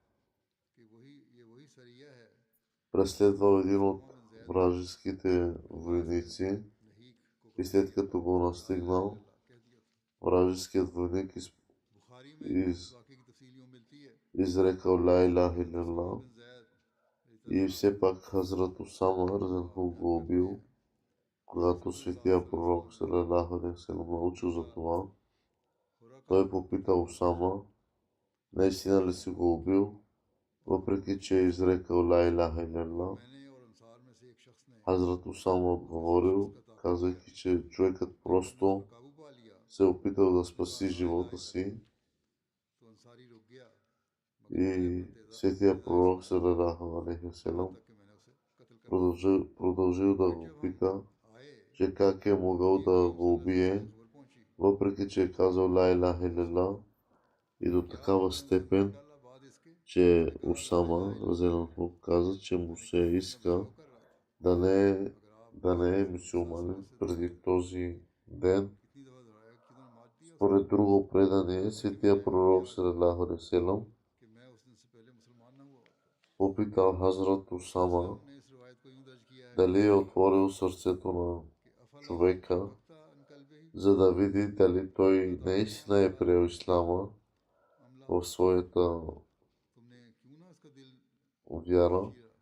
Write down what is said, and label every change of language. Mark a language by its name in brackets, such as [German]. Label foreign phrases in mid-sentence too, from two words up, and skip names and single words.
[Bulgarian] преследвал един от вражеските войници и след като го настигнал, вражеският войник изрекал [Arabic] لا إله إلا الله [Bulgarian] и все пак Хазрат Усама разинху го убил. Когато светия пророк [Arabic] صلى الله عليه وسلم [Bulgarian] научил за това, той попитал Усама, наистина ли си го убил, въпреки че е изрекал [Arabic] لا إله إلا الله. [Bulgarian] Хазрат Усама отговорил, казвайки, че човекът просто се опитал да спаси живота си. И светия пророк [Arabic] صلى الله عليه وسلم [Bulgarian] продължил да го пита, че как е могъл да го убие, въпреки че е казал [Arabic] لا إله إلا الله, [Bulgarian] и до такава степен, че Усама разинанху каза, че му се иска да не е мюсюлманин преди този ден. Според друго предание, светия пророк [Arabic] صلى الله عليه وسلم [Bulgarian] попитал Хазрат Усама дали е отворил сърцето на човека, за да види дали той наистина е приел ислама в своята вяра,